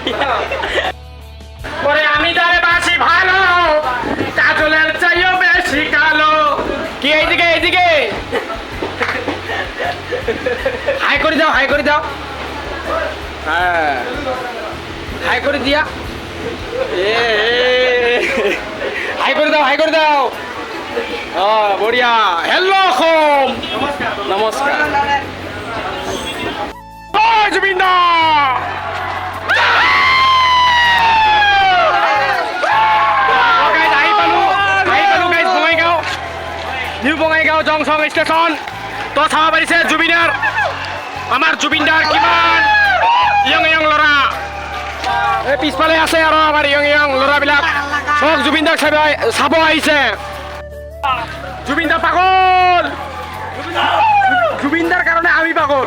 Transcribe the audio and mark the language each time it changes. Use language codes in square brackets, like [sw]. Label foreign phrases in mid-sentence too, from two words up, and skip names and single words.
[bn] ওরে আমি যারে বাসি ভালো কাজলের চাইও বেশি কালো কি এইদিকে হাই করে দাও হ্যাঁ হাই করে দিয়া হাই করে দাও বঢ়িয়া হেল্ল' [as] অসম নমস্কাৰ জুবিন দা নিউ বঙাইগাঁও জংচন ষ্টেচন তো চাব পাৰিছে জুবিনাৰ আমাৰ জুবিনদাৰ কিমান ইয়ং ল'ৰা এই পিছফালে আছে আৰু আমাৰ ইয়ং ল'ৰাবিলাক চব জুবিনদাক চাব আহিছে জুবিনদা পাগল জুবিনদাৰ কাৰণে আমি পাগল